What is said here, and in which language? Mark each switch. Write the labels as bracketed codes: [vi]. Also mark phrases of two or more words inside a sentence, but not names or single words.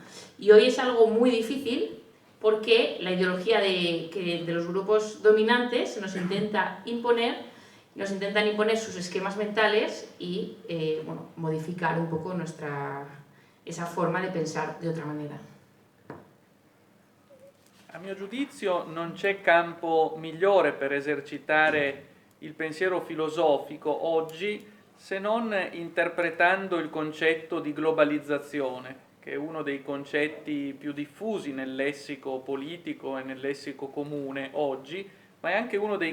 [es] Y hoy es algo muy difícil porque la ideología de los grupos dominantes nos intentan imponer sus esquemas mentales y bueno, modificar un poco esa forma de pensar de otra manera. [it] A mio giudizio non c'è campo migliore per esercitare il pensiero filosofico oggi se non interpretando il concetto di globalizzazione, che è uno dei concetti più diffusi nel lessico politico e nel lessico comune oggi, ma è anche uno dei